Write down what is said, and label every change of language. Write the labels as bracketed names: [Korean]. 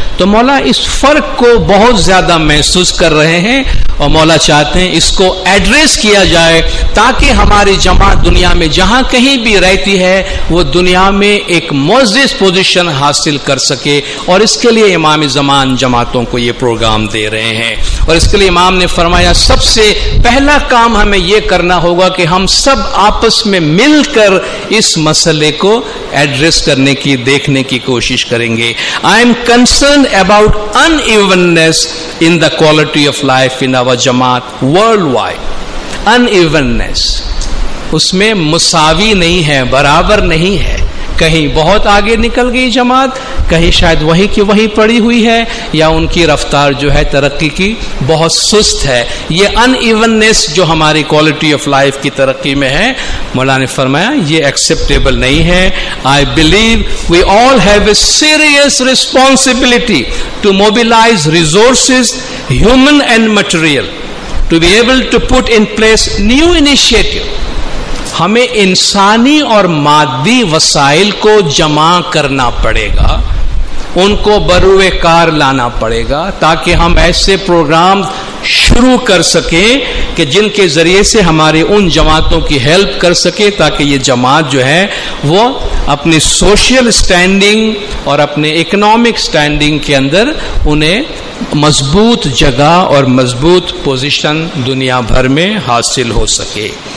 [Urdu] تو مولا اس فرق کو بہت زیادہ محسوس کر رہے ہیں, اور مولا چاہتے ہیں اس کو ایڈریس کیا جائے تاکہ ہماری جماعت دنیا میں جہاں کہیں بھی رہتی ہے وہ دنیا میں ایک معزز پوزیشن حاصل کر سکے. اور اس کے لیے امام زمان جماعتوں کو یہ پروگرام دے رہے ہیں, اور اس کے لیے امام نے فرمایا سب سے پہلا کام ہمیں یہ کرنا ہوگا کہ ہم سب آپس میں مل کر اس مسئلے کو ایڈریس کرنے کی, دیکھنے کی کوشش کریں گے. [English] I am concerned about unevenness in the quality of life in our Jamaat worldwide. [Urdu] Unevenness اس میں مساوی نہیں ہے, برابر نہیں ہے. کہیں بہت آگے نکل گئی جماعت, کہیں شاید وہیں کی وہیں پڑی ہوئی ہے, یا ان کی رفتار جو ہے ترقی کی بہت سست ہے. یہ ان ایوننس جو ہماری کوالٹی آف لائف کی ترقی میں ہے, مولانا نے فرمایا یہ ایکسیپٹیبل نہیں ہے. [English] I believe we all have a serious responsibility to mobilize resources, human and material, to be able to put in place new initiative. [Urdu] ہمیں انسانی اور مادی وسائل کو جمع کرنا پڑے گا, ان کو بروئے کار لانا پڑے گا تاکہ ہم ایسے پروگرام شروع کر سکیں کہ جن کے ذریعے سے ہماری ان جماعتوں کی ہیلپ کر سکے, تاکہ یہ جماعت جو ہے وہ اپنی سوشل سٹینڈنگ اور اپنے اکنامک سٹینڈنگ کے اندر انہیں مضبوط جگہ اور مضبوط پوزیشن دنیا بھر میں حاصل ہو سکے.